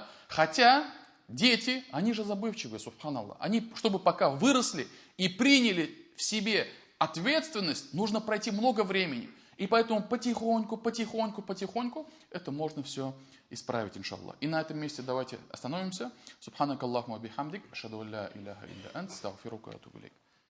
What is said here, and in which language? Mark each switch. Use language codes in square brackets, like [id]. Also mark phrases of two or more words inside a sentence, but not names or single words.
[ru] Хотя дети, они же забывчивые, субханаллах. Они, чтобы пока выросли и приняли в себе ответственность, нужно пройти много времени. И поэтому потихоньку это можно все исправить, иншаллах. И на этом месте давайте остановимся. [ar] سبحانك اللهم بحمدك، أشهد أن لا إله إلا أنت، أستغفرك وأتوب إليك.